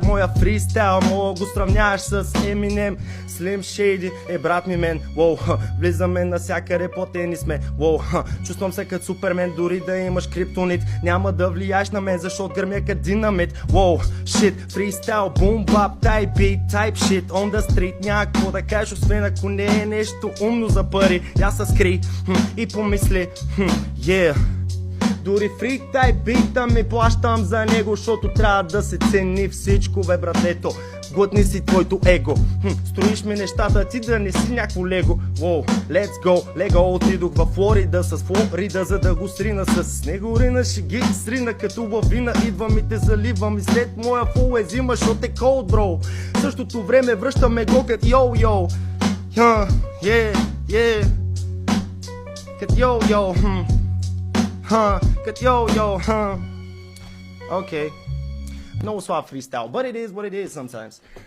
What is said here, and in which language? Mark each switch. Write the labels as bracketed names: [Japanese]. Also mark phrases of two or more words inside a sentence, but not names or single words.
[Bulgarian] Моя фристайл, мога го сравняваш с Eminem, Slim Shady е брат ми мен. Воу, влизаме насякъде, платени сме. Воу, чувствам се като Супермен, дори да имаш криптонит. Няма да влияеш на мен, защото гърмя като динамит. Воу, shit, фристайл, бум, бап, [English] type beat, type shit on the street. [Bulgarian] Няма какво да кажеш, освен ако не е нещо умно за пари. Я се скри и помисли, yeah. Дори фри тай бита ми плащам за него, защото трябва да се цени всичко, бе братето. Глътни си твоето его. Строиш ми нещата, ти да не си някакво лего. Воу, [English] let's go, [Bulgarian] лего. Отидох във Флорида с Флорида, за да го срина с него. Рина ще ги срина като лавина. Идвам и те заливам и след моя фул е зима, защото е [English] cold, bro. [Bulgarian] В същото време връщаме го като йо-йо. Yeah. Като йо-йо, като йо-йо, [English] Okay. No swap freestyle, but it is what it is sometimes.